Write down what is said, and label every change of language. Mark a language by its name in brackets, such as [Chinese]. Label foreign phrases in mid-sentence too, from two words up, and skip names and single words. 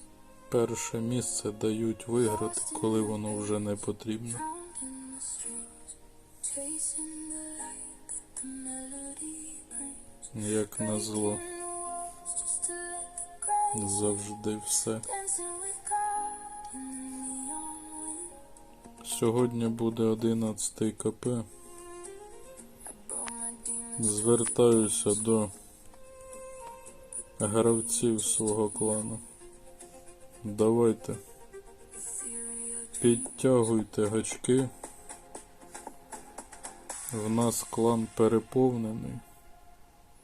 [Ukrainian] Перше місце дають виграти, коли воно вже не потрібно. [English] found in the streets, chasing the light that the melody brings. [Ukrainian] Як назло, [English] In the walls just to let the grace, [Ukrainian] завжди все. [English] dancing with God in the neon wind. [Ukrainian] Сьогодні буде 11-й КП. [English] I brought my demons [Ukrainian] Звертаюся до гравців свого клану. Давайте, ethereal. підтягуйте гачки. В нас клан переповнений.